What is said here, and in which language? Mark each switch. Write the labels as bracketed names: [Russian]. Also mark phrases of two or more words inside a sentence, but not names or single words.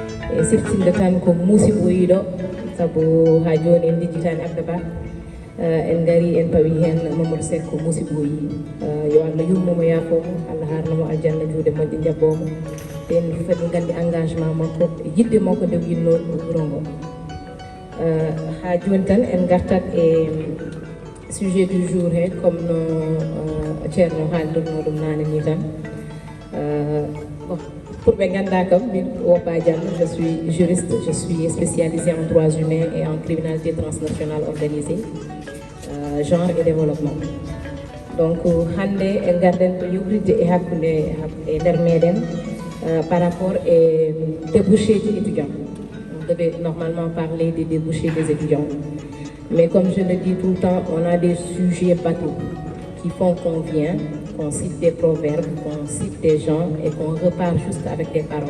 [Fula] e siftinde tan ko musidɓe yiɗo sabu ha joni en lijjitani Abdaba en gari en pawi hen Mamadou Seck ko musidɓe yi yo Allah yurmomo yaafomo Allah harnamo aljanna juuɗe moƴƴe jabbomo en fadi gandi engagement makko yidde makko nde winno wuro ngo ha joni tan en gartat e [French] sujet du jour [Fula] he comme no ceerno haaldirno ɗum nane ni tan [French] pour [Fula] ɓe ganda kam min [French] Woppa Diallo je suis juriste, je suis spécialisée en droits humains et en criminalité transnationale organisée, genre et développement. [Fula] Donc hande en garden ko yewtidde e hakkude e nder meɗen [French] par rapport et débouchés des étudiants. On devait normalement parler des débouchés des étudiants. Mais comme je le dis tout le temps, on a des sujets bateaux qui font qu'on vient, qu'on cite des proverbes, qu'on cite des gens et qu'on repart juste avec des paroles.